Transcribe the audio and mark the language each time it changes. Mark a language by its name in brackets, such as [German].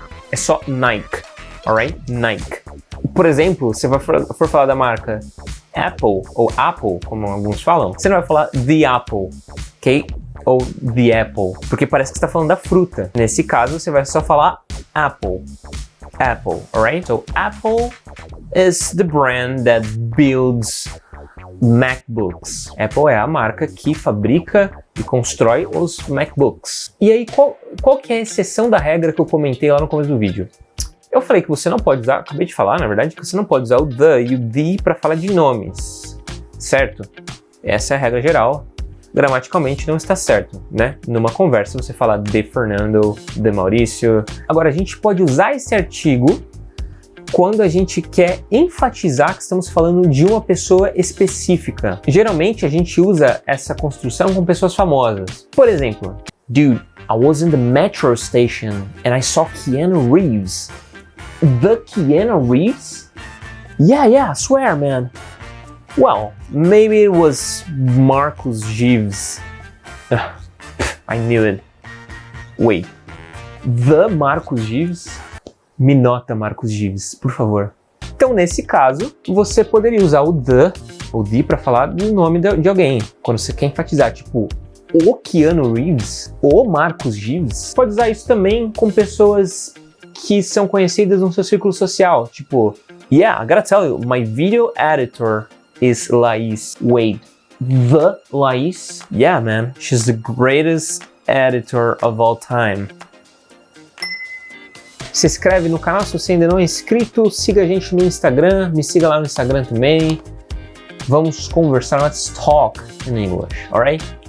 [Portuguese] É só Nike, alright? Nike. Por exemplo, se você for falar da marca Apple, ou Apple, como alguns falam, você não vai falar the Apple, ok? Ou the Apple, porque parece que você está falando da fruta. Nesse caso, você vai só falar Apple. Apple, alright? [English] So, Apple is the brand that builds MacBooks. [Portuguese] Apple é a marca que fabrica e constrói os MacBooks. E aí, qual que é a exceção da regra que eu comentei lá no começo do vídeo? Eu falei que você não pode usar, acabei de falar, na verdade, que você não pode usar o the e o the para falar de nomes, certo? Essa é a regra geral. Gramaticalmente não está certo, né? Numa conversa você fala de Fernando, de Maurício. Agora, a gente pode usar esse artigo quando a gente quer enfatizar que estamos falando de uma pessoa específica. Geralmente, a gente usa essa construção com pessoas famosas. Por exemplo, [English] dude, I was in the metro station and I saw Keanu Reeves. The Keanu Reeves? Yeah, I swear, man. Well, maybe it was Marcus Gives. I knew it. Wait, the Marcus Gives? [Portuguese] Me nota Marcus Gives, por favor. Então, nesse caso, você poderia usar o the ou the para falar do nome de alguém. Quando você quer enfatizar, tipo, o Keanu Reeves, o Marcus Gives. Pode usar isso também com pessoas que são conhecidas no seu círculo social. [English] Tipo, yeah, I gotta tell you, my video editor is Laís Wade. The Laís? Yeah, man, she's the greatest editor of all time. [Portuguese] Se inscreve no canal se você ainda não é inscrito, siga a gente no Instagram, me siga lá no Instagram também. Vamos conversar, [English] let's talk in English, alright?